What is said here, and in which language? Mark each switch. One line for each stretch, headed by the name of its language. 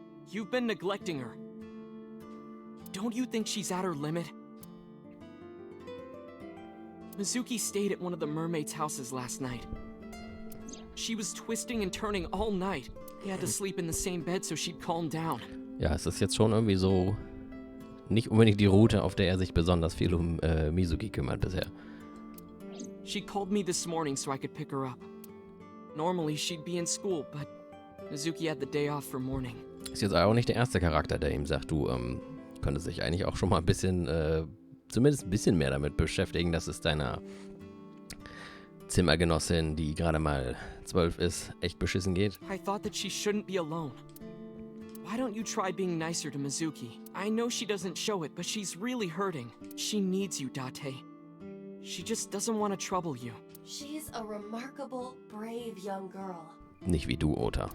English: You've been neglecting her. Don't you think she's at her limit? Mizuki stayed at one of the mermaids' houses last night. She was twisting and turning all night. They had to sleep in the same bed so she'd calm down.
German: Ja, es ist jetzt schon irgendwie so nicht unbedingt die Route, auf der er sich besonders viel um Mizuki kümmert bisher.
English: She called me this morning so I could pick her up. Normally she'd be in school, but Mizuki had the day off for mourning.
German: Ist jetzt auch nicht der erste Charakter, der ihm sagt, du könntest dich eigentlich auch schon mal ein bisschen, zumindest ein bisschen mehr damit beschäftigen, dass es deiner Zimmergenossin, die gerade mal 12 ist, echt beschissen geht.
English: I thought that she shouldn't be alone. Why don't you try being nicer to Mizuki? I know she doesn't show it, but she's really hurting. She needs you, Date. She just doesn't want to trouble you. She's a remarkable, brave young girl.
German: Nicht wie du, Ota.